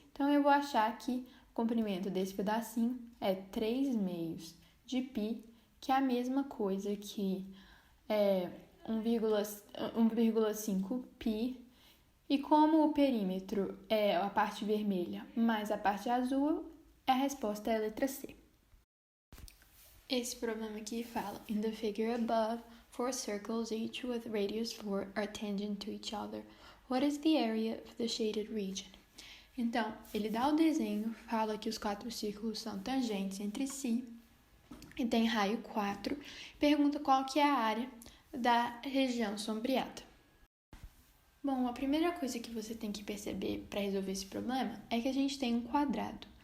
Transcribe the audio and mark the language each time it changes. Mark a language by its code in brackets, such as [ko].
[pt] Então, eu vou achar que o comprimento desse pedacinho é 3/2 de π, que é a mesma coisa que 1,5 π. E como o perímetro é a parte vermelha mais a parte azul, a resposta é a letra C. Esse problema aqui fala: [en] In the figure above, 4 circles, each with radius 4, are tangent to each other. What is the area of the shaded region? [pt] Então, ele dá o desenho, fala que os 4 círculos são tangentes entre si e tem raio 4, pergunta qual que é a área da região sombreada. Bom, a primeira coisa que você tem que perceber para resolver esse problema é que a gente tem um quadrado.